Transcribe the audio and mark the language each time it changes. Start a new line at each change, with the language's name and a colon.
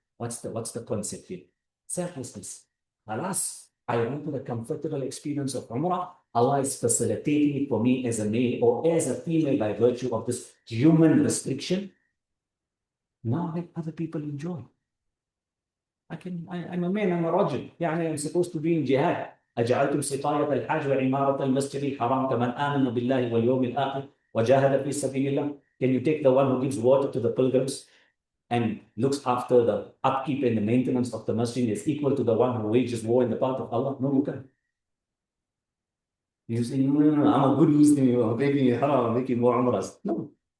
English: What's the concept here? Selflessness. Alas, I wanted a comfortable experience of Umrah. Allah is facilitating it for me as a male or as a female by virtue of this human restriction. Now let other people enjoy. I'm a man, I'm a rajul. I'm supposed to be in jihad.
Arabic: أجعلتم سقاية الحج وعمارة المسجد الحرام كمن آمن بالله واليوم الآخر وجاهد في سبيل الله.
English: Can you take the one who gives water to the pilgrims and looks after the upkeep and the maintenance of the masjid is equal to the one who wages war in the path of Allah? No, you can't. You say, no, I'm a good Muslim, I'm making it haram, I'm making more umrahs. No.